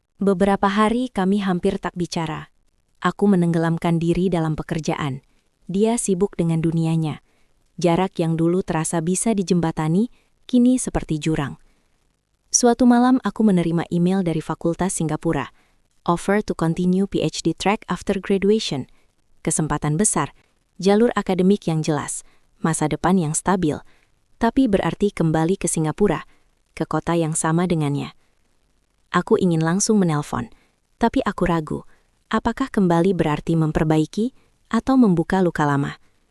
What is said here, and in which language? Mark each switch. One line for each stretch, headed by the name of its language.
Indonesian: Beberapa hari kami hampir tak bicara. Aku menenggelamkan diri dalam pekerjaan. Dia sibuk dengan dunianya. Jarak yang dulu terasa bisa dijembatani, kini seperti jurang. Suatu malam aku menerima email dari Fakultas Singapura.
English: Offer to continue PhD track after graduation.
Indonesian: Kesempatan besar, jalur akademik yang jelas, masa depan yang stabil. Tapi berarti kembali ke Singapura, ke kota yang sama dengannya. Aku ingin langsung menelpon, tapi aku ragu. Apakah kembali berarti memperbaiki atau membuka luka lama?